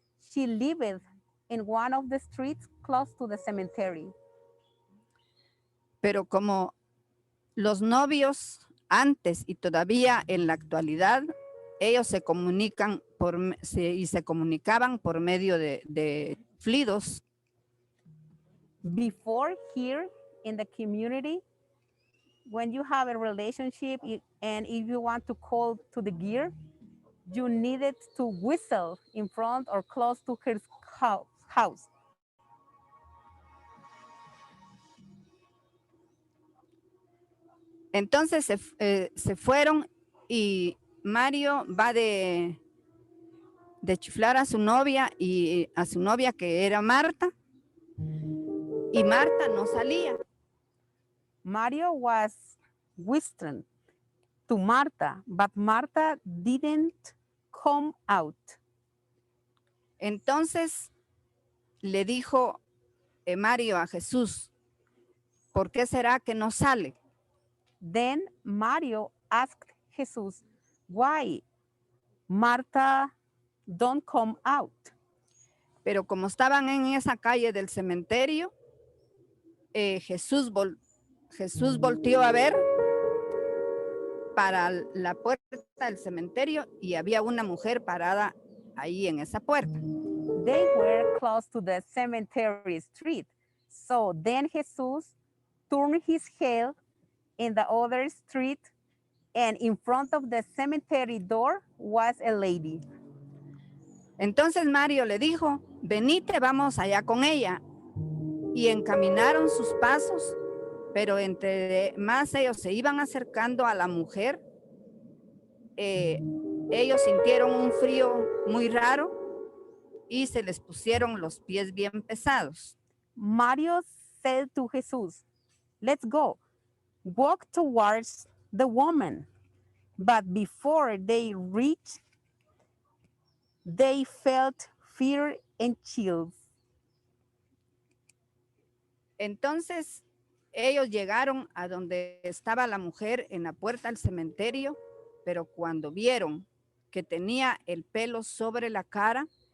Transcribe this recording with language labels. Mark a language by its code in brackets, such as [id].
[en] She lived in one of the streets close to the cemetery. [es] Pero como los novios antes y todavía en la actualidad, ellos se comunican se comunicaban por medio de flidos. [en] Before, here in the community, when you have a relationship and if you want to call to the girl, you needed to whistle in front or close to her house. [es] Entonces se fueron y Mario va de chiflar a su novia y a su novia que era Marta, y Marta no salía. [en] Mario was whistling to Marta, but Marta didn't come out. [es] Entonces le dijo Mario a Jesús, ¿por qué será que no sale? [en] Then Mario asked Jesus, why Marta don't come out? [es] Pero como estaban en esa calle del cementerio, Jesús volteó a ver para la puerta del cementerio y había una mujer parada ahí en esa puerta. [en] They were close to the cemetery street. So then Jesus turned his head in the other street, and in front of the cemetery door was a lady. [es] Entonces Mario le dijo, venite, vamos allá con ella. Y encaminaron sus pasos, pero entre más ellos se iban acercando a la mujer, ellos sintieron un frío muy raro y se les pusieron los pies bien pesados. [en] Mario said to Jesus, "Let's go, walk towards the woman." But before they reached, they felt fear and chills. [es] Entonces ellos llegaron a donde estaba la mujer en la puerta del cementerio, pero cuando vieron que tenía el pelo sobre la cara,